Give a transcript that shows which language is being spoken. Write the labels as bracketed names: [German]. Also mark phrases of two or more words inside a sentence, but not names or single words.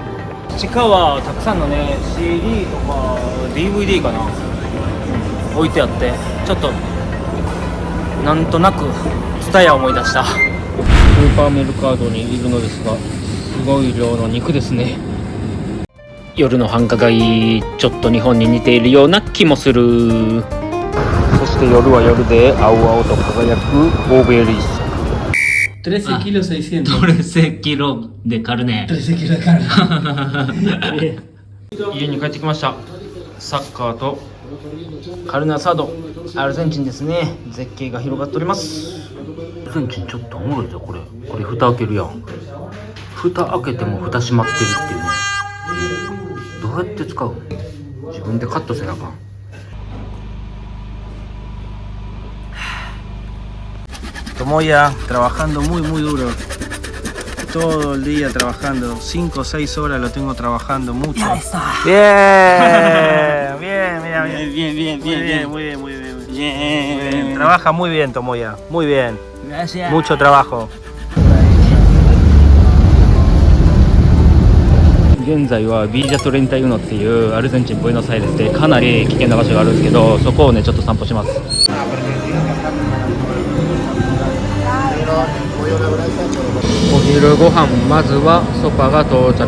[Japanese] 地下はたくさんのね CD とか DVD かな置いてあって、ちょっとなんとなくTSUTAYAを思い出した。スーパーメルカードにいるのですが、すごい量の肉ですね。夜の繁華街、ちょっと日本に似ているような気もする。そして夜は夜で青々と輝くオベリスク。 [Spanish] 13 kilos 600. [Japanese] 13キロでカルネ。 [Spanish] 13 kilos de carne. [Japanese] 家に帰ってきました。サッカーと [Spanish] carne asado. [Japanese] アルゼンチンですね。絶景が広がっております。アルゼンチンちょっとおもろいぞこれ。これ蓋開けるやん。蓋開けても蓋閉まってるっていうね。どうやって使う？自分でカットせなあかん。 [Spanish] Tomoya trabajando muy duro, todo el día trabajando, 5 o 6 horas lo tengo trabajando mucho. Bien, bien, mira, bien, muy bien. Trabaja muy bien Tomoya, muy bien. Gracias. Mucho trabajo. [Japanese] 現在はビージャト31っていうアルゼンチンブエノスアイレスでかなり危険な場所があるんですけど、そこをねちょっと散歩します。お昼ご飯、まずはソパが到着。